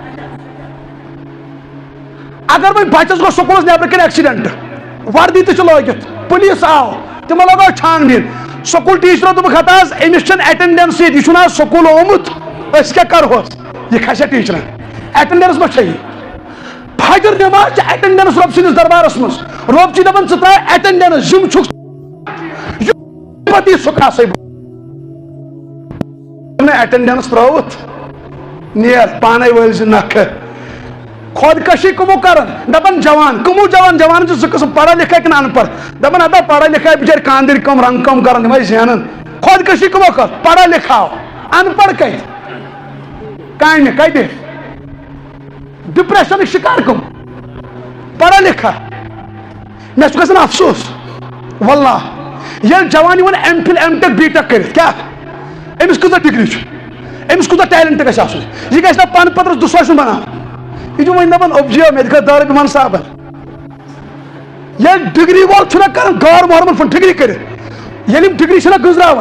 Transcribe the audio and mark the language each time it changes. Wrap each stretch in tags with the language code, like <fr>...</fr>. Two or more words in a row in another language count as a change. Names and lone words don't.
<ks>اگر وۄنۍ بچس گوٚو سکوٗلس نٮ۪برٕ کَنۍ ایکسیڈنٹ وردی تہِ چھِ لٲگِتھ پُلیٖس آو تِمو لگٲو چھان بین</ks> <en>school teachers</en> <ks>دوٚپُکھ ہتا حظ أمِس چھنہٕ ایٹینڈنس ییٚتہِ یہِ چھُنہٕ آز سکوٗل آمُت أسۍ کیٛاہ کرہوس یہِ کھسیا ٹیٖچرن ایٹینڈنس ما چھےٚ یہِ فجر نٮ۪ماز چھِ ایٹینڈنس رۄب سٕنٛدِس دربارس منٛز رۄب چھِ دپان ژٕ تراو ایٹینڈنس یِم چھُکھ پتہٕ یی سُہ کھسے بہٕ ایٹینڈنس ترٲوٕتھ نیر پانے وٲلۍ زِ نکھٕ خودکشی کمو کران دپان جوان کمو جوان چھِ زٕ قٕسم</ks> <ur>پڑھا لکھا</ur> <ks>کِنہٕ ان پڑھ دپان ہتا</ks> <ur>پڑھا لکھا</ur> <ks>بچٲرۍ کاندٕرۍ کٲم رنٛگ کٲم کران یِمے زینان خودکشی کمو کر</ks> <ur>پڑھا لکھا ان پڑھ</ur> <ks>کتہِ کامہِ کتہِ ڈپریشنٕکۍ شکار</ks> <ur>کم پڑھا لکھا</ur> <ks>مےٚ چھُ گژھان افسوس واللہ ییٚلہِ جوان یِوان</ks> <en>M.Phil M.Tech B.Tech</en> <ks>کٔرِتھ کیٛاہ أمِس کۭژاہ ڈگری چھُ أمِس کوٗتاہ ٹیلنٹ گژھِ آسُن یہِ گژھِ نہٕ پنہٕ پترس دُسوے بناوُن یہ جو وۄنۍ دپان اوبجیو مےٚ تہِ کھٔژ دارِ بِمان صابن ییٚلہِ ڈگری وول چھُنہ کران غٲر محرمن فون ڈگری کٔرِتھ ییٚلہِ یِم ڈگری چھِنہ گٔنٛزراوان</ks>